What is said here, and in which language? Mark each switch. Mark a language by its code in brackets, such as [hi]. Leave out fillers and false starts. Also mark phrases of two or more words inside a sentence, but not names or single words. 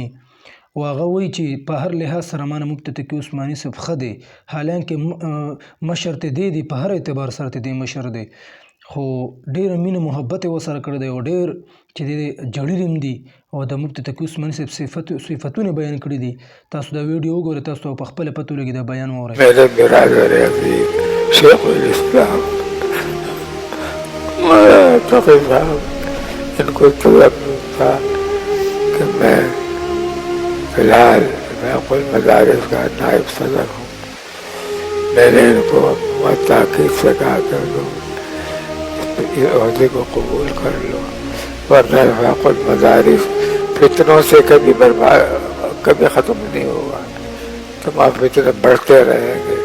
[ps] او هغه وایي چې په هر لحاظ سره مانه مفتی تقي عثماني صاحب ښه دی، حالانکې مشر ته دی په هر اعتبار سره ته دی مشر دی، خو ډېره مینه محبت یې ورسره کړی دی او ډېر چې دی جړلي هم دي او د مفتی تقي عثماني صاحب صفتونه بیان کړي دي. تاسو دا ویډیو وګورئ، تاسو ته په خپله پته ولګي دا بیان واورئ. [ur] میرے برادر عزیز شیخ الاسلام مولانا تقی صاحب، ان کو طلب تھا کہ میں فی الحال میں کل مدارس کا نائب صدر ہوں. میں نے ان کو بہت تاکید سے کہا کر لو اس عہدے کو قبول کر لو، ورنہ فاق المدارس فتنوں سے کبھی ختم نہیں ہوگا، تمام فتنے بڑھتے رہیں گے.